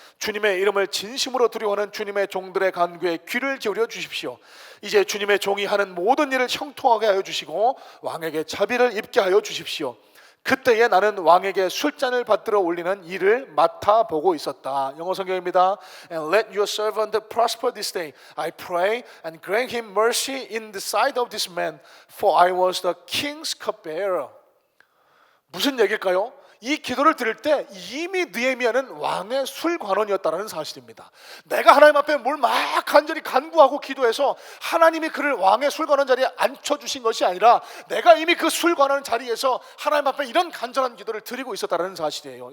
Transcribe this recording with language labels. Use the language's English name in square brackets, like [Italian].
[Korean] 주님의 이름을 진심으로 두려워하는 주님의 종들의 간구에 귀를 기울여 주십시오. 이제 주님의 종이 하는 모든 일을 형통하게 하여 주시고 왕에게 자비를 입게 하여 주십시오. 그때에 나는 왕에게 술잔을 받들어 올리는 일을 맡아보고 있었다. 영어 성경입니다. [English] And let your servant prosper this day. I pray and grant him mercy in the sight of this man, for I was the king's cupbearer. [Korean] 무슨 얘기일까요? 이 기도를 들을 때 이미 느헤미야는 왕의 술관원이었다는 사실입니다. 내가 하나님 앞에 뭘 막 간절히 간구하고 기도해서 하나님이 그를 왕의 술관원 자리에 앉혀주신 것이 아니라 내가 이미 그 술관원 자리에서 하나님 앞에 이런 간절한 기도를 드리고 있었다는 사실이에요.